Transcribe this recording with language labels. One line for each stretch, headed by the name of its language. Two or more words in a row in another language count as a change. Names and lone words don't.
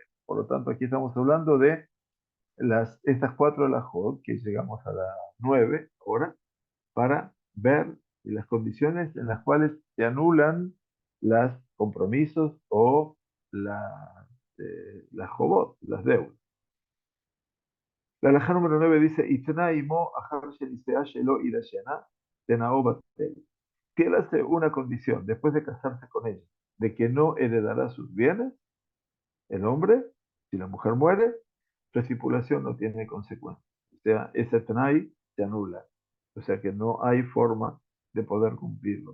Spanish: Por lo tanto, aquí estamos hablando de estas cuatro alajot, que llegamos a las 9 ahora, para ver las condiciones en las cuales se anulan los compromisos o las jobot, las deudas. La halajá número 9 dice,
Hebrew: התנה עמה אחר שנשאה שלא יירשנה תנאו בטל.
Spanish: Si él hace una condición después de casarse con ella, de que no heredará sus bienes, el hombre, si la mujer muere, su estipulación no tiene consecuencias. O sea, ese Tanai se anula. O sea que no hay forma de poder cumplirlo.